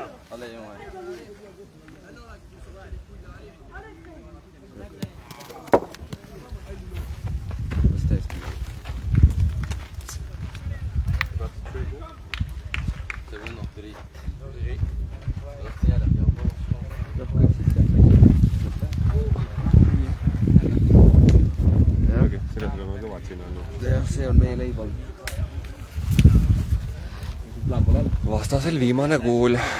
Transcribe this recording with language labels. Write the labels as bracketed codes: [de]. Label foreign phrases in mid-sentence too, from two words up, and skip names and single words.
[nl] Allee, jongen. Ze hebben nog 3. Dat is niet erg, heel veel. [et] Selles oleme kõvad siin olnud. Jah, see on meie leibal. Vastasel viimane kuul.